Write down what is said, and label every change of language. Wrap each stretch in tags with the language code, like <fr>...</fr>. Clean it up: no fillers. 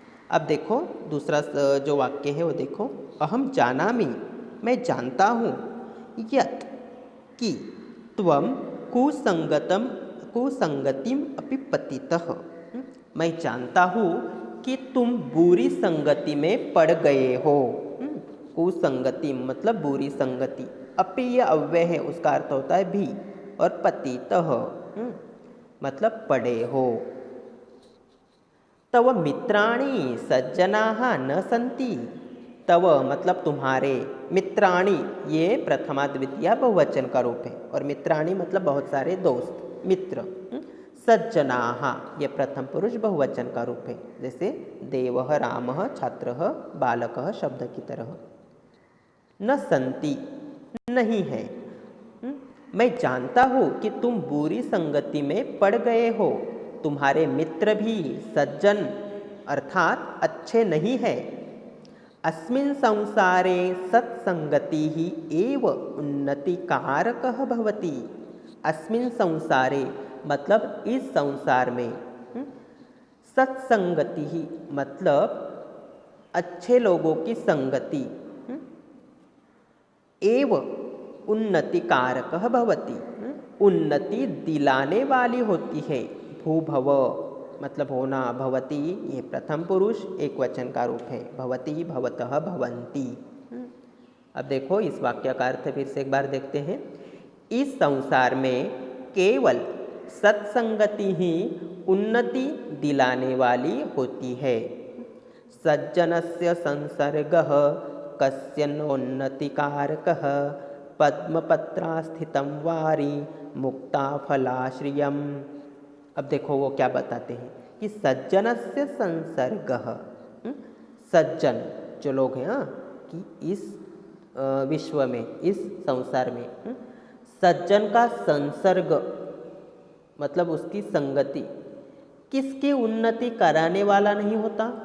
<hi>अब देखो दूसरा जो वाक्य है वो देखो,</hi> <sa>अहम जानामि,</sa> <hi>मैं जानता हूँ,</hi> <sa>यत् कि त्वं कुसंगतिम अपि पतितः,</sa> <hi>मैं जानता हूँ कि तुम बुरी संगति में पड़ गए हो। कुसंगति मतलब बुरी संगति, अपि ये अव्यय है, उसका अर्थ होता है भी, और पतितः मतलब पड़े हो।</hi> <sa>तव मित्राणि सज्जनाः न सन्ति।</sa> <hi>तव मतलब तुम्हारे, मित्राणि ये प्रथमा द्वितीया बहुवचन का रूप है, और मित्राणि मतलब बहुत सारे दोस्त, मित्र। सज्जनाः ये प्रथम पुरुष बहुवचन का रूप है, जैसे देवः, रामः, छात्रः, बालकः शब्द की तरह। न सन्ति नहीं है। मैं जानता हूँ कि तुम बुरी संगति में पड़ गए हो। तुम्हारे मित्र भी सज्जन अर्थात अच्छे नहीं है।</hi> <sa>अस्मिन् संसारे सत्संगति ही एव उन्नतिकारकः भवति।</sa> <hi>अस्मिन् संसारे मतलब इस संसार में, सत्संगति ही मतलब अच्छे लोगों की संगति, एव उन्नतिकारकः भवति उन्नति दिलाने वाली होती है। भूभव मतलब होना, भवति ये प्रथम पुरुष एक वचन का रूप है, भवति, भवतः, भवन्ति। अब देखो इस वाक्य का अर्थ फिर से एक बार देखते हैं। इस संसार में केवल सत्संगति ही उन्नति दिलाने वाली होती है।</hi> <sa>सज्जनस्य संसर्गः कस्यनोन्नतिकारकः पद्मपत्रास्थितं वारि मुक्ताफलाश्रियम्।</sa> <hi>अब देखो वो क्या बताते हैं कि</hi> <sa>सज्जनस्य संसर्गः,</sa> <hi>सज्जन जो लोग हैं कि इस विश्व में, इस संसार में सज्जन का संसर्ग मतलब उसकी संगति किसकी उन्नति कराने वाला नहीं होता।</hi>